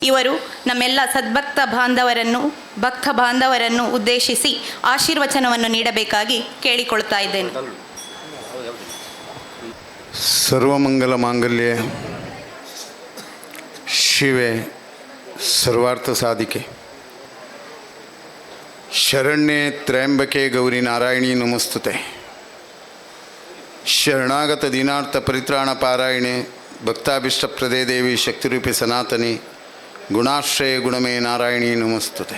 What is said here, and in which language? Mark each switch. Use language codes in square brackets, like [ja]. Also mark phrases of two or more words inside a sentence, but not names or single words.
[kn] ಇವರು ನಮ್ಮೆಲ್ಲ ಸದ್ಭಕ್ತ ಬಾಂಧವರನ್ನು ಉದ್ದೇಶಿಸಿ ಆಶೀರ್ವಚನವನ್ನು ನೀಡಬೇಕಾಗಿ ಕೇಳಿಕೊಳ್ತಾ ಇದ್ದೇನೆ. [sa] ಸರ್ವಮಂಗಲ ಮಾಂಗಲ್ಯ ಶಿವೆ ಸರ್ವಾರ್ಥ ಸಾಧಿಕೆ ಶರಣ್ಯೆ ತ್ರಯಂಬಕೆ ಗೌರಿ ನಾರಾಯಣಿ ನಮಸ್ತುತೆ. ಶರಣಾಗತ ದೀನಾರ್ಥ ಪರಿತ್ರಾಣ ಪಾರಾಯಣೆ ಭಕ್ತಾಭಿಷ್ಟಪ್ರದೇ ದೇವಿ ಶಕ್ತಿರೂಪಿ ಸನಾತನಿ ಗುಣಾಶ್ರಯ ಗುಣಮೇ ನಾರಾಯಣಿ ನಮಸ್ತುತೆ.